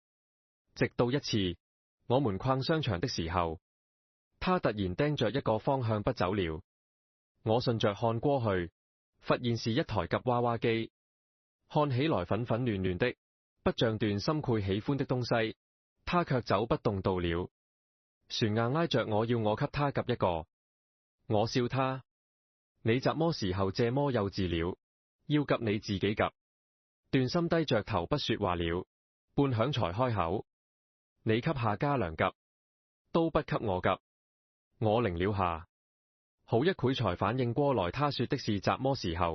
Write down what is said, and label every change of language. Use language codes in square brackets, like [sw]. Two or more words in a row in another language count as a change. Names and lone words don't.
[zh] 直到一次，我們逛商場的時候，他突然盯着一個方向不走了。我順着看過去，發現是一台夾娃娃機，看起來粉粉嫩嫩的，不像段心會喜歡的東西。他卻走不動道了，船硬挨着我要我給他夾一個。我笑他，你習麼時候這麼幼稚了，要夾你自己夾。段心低着頭不說話了，半晌才開口，你給夏家良夾，都不給我夾。我擰了下，好一會才反應過來他說的是習麼時候。